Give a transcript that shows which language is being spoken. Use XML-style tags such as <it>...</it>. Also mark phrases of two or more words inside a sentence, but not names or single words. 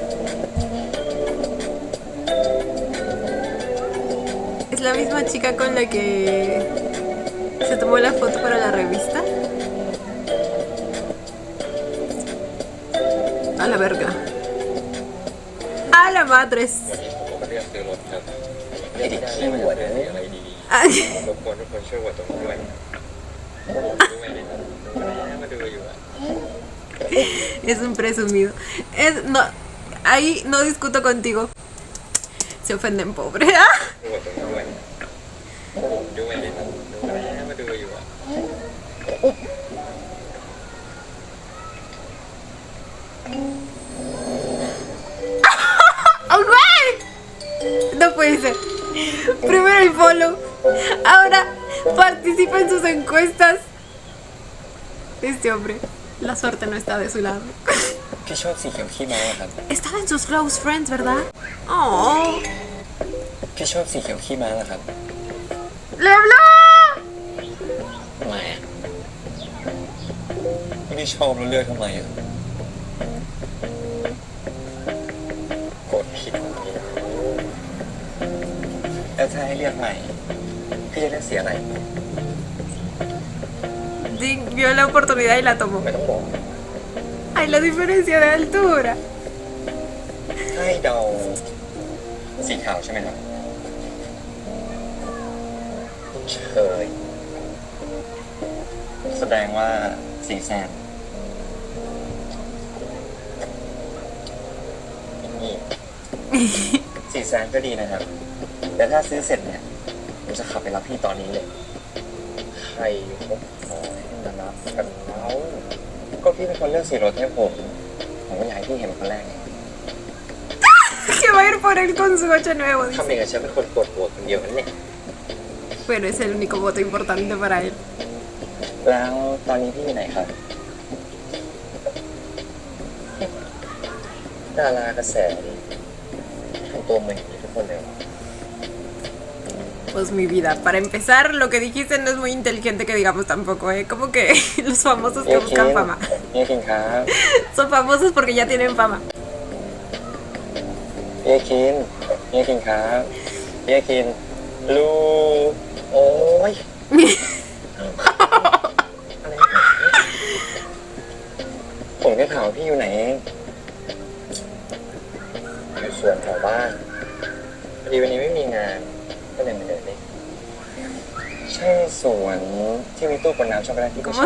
<es>Es la misma chica con la que se tomó la foto para la revista. A la verga. A la madres.</es> <th>ผมก็เรียกซื้อรถครับไอ้เด็กขี้หัวเนี่ยอะไรดี</th> <es>Ay,</es> <th>ๆรบกวนทุกคนช่วยโหวตตรงนี้ด้วยผมด้วยนะครับมาดูอยู่อะ</th> <es>es un presumido. No, ahí no discuto contigo. Se ofenden, pobre.</es> <th>โหวตตรงนี้ด้วยผมด้วยนะครับมาดูอยู่อะ</th> <es>¡Oh, güey! No puede ser. Primero el follow. Ahora participa en sus encuestas. Este hombre, la suerte no está de su lado.</es> <th>พี่ชอบสีเขียวขี้ม้าครับ</th> <es>Estaba en sus</es> <en>close friends,</en> <es>¿verdad? Oh,</es> <th>พี่ชอบสีเขียวขี้ม้าเหรอครับ</th> <es>¡le habló!</es> <th>ทำไมอ่ะพี่ชอบแล้วเลือกทำไมอ่ะกดผิดนี่นะแล้วถ้าให้เลือกใหม่ พี่จะเลือกสีอะไร</th> <es>Jin vio la oportunidad y la tomó.</es> <th>ไม่ต้องบอก</th> <es>Ay, la diferencia de altura.</es> <th>ให้เดาสีขาวใช่ไหมครับเฉยแสดงว่าสีแซม นี่สีแซมก็ดีนะครับ แต่ถ้าซื้อเสร็จเนี่ยผมจะขับไปรับพี่ตอนนี้เลย ใครคบขอให้มารับกันแล้วก็พี่เป็นคนเลือกสีรถให้ผมก็อยากให้พี่เห็นคนแรกไง</th> <es>Que va a ir por él con su coche nuevo,</es> <th>ทำ</th> <es>dice.</es> <th>เองกับฉันเป็นคนกดโหวตคนเดียวนั่นเอง</th> <es>Pero es el único voto importante para él.</es> <th>แล้วตอนนี้พี่อยู่ไหนครับดารากระแสนี่ทำตัวเหมือนอย่างนี้ทุกคนเลย</th> <es>Pues mi vida, para empezar, lo que dijiste no es muy inteligente que digamos tampoco, ¿eh? Como que los famosos que buscan fama.</es> <th>เนี่ยคินครับ</th> <es>Son famosos porque ya tienen fama.</es> <th>เนี่ยคินครับเนี่ยคินลูโอ้ยอะไรผมแค่ถามว่าพี่อยู่ไหนอยู่สวนแถวบ้านพอดีวันนี้ไม่มีงานก็เลยมาเดินเล่นใช่สวนที่มีตู้กดน้ำช็อกโกแลตที่พี่ชอบ</th>